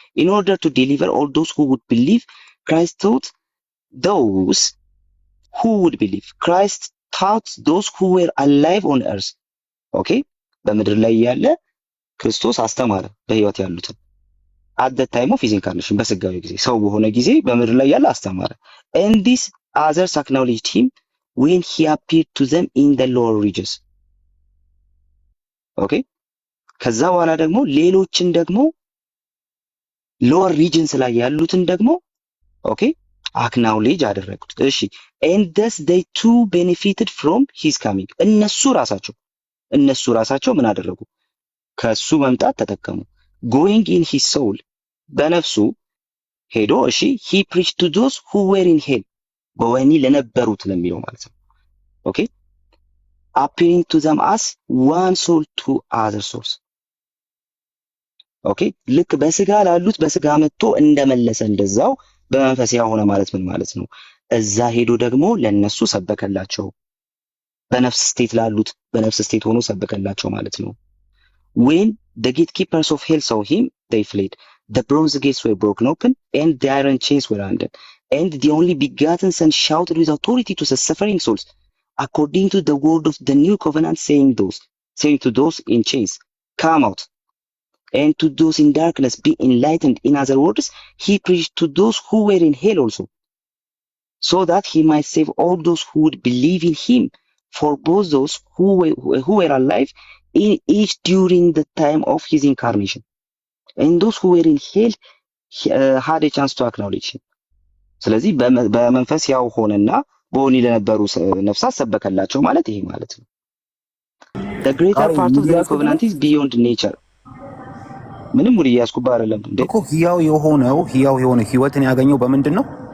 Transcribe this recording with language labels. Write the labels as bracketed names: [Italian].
[English] in order to deliver all those who would believe. Christ taught those who would believe. Christ taught those who were alive on earth. [Amharic] ኦኬ በምድር ላይ ያለ ክርስቶስ አስተማረ በህይወት ያሉትን [English] at the time of his incarnation [Amharic] በስጋዊ ጊዜ ሰው በሆነ ጊዜ በምድር ላይ ያለ አስተማረ. [English] and these others acknowledged him when he appeared to them in the lower regions. [Amharic] ኦኬ ከዛ በኋላ ደግሞ ሌሎችን ደግሞ [English] ሎወር ሪጅንስ [Amharic] ላይ ያሉትን ደግሞ ኦኬ አክናውሌጅ አደረጉት። እሺ [English] and thus they too benefited from his coming. [Amharic] እነሱ ራሳቸው ምን አደረጉ? ከሱ መምጣት ተጠቀሙ። [English] going in his soul [Amharic] በነፍሱ ሄዶ እሺ [English] he preached to those who were in hell [Amharic] በወህኒ ለነበሩት ለሚለው ማለት ነው። ኦኬ [English] appearing to them as one soul to other souls. [Amharic] ኦኬ ልክ በስጋ ላሉት በስጋ መጥቶ እንደመለሰ እንደዛው በመንፈስ ያው ሆነ ማለት ምን ማለት ነው? እዛ ሄዶ ደግሞ ለነሱ ሰበከላቸው። በነፍስ ስቴት ላሉት በነፍስ ስቴት ሆኖ ሰበከላቸው ማለት ነው። [English] when the gatekeepers of hell saw him they fled. The bronze gates were broken open and the iron chains were undone. And the only begotten son shouted with authority to the suffering souls according to the word of the new covenant, saying to those in chains, come out. and to those in darkness be enlightened. In other words, he preached to those who were in hell also, so that he might save all those who would believe in him. For both those who were alive in each during the time of his incarnation, and those who were in hell had a chance to acknowledge him. [Amharic] ስለዚህ በመንፈስ ያው ሆነና በወህኒ ለነበሩ ነፍሳት ሰበከላቸው ማለት ይሄ ማለት ነው። [English] The greater part of the covenant is beyond nature. [Amharic] ምንም ሙሉ ያስኩባ አይደለም እንዴ እኮ ህያው የሆነ ህይወትን ያገኘው በምንድን ነው?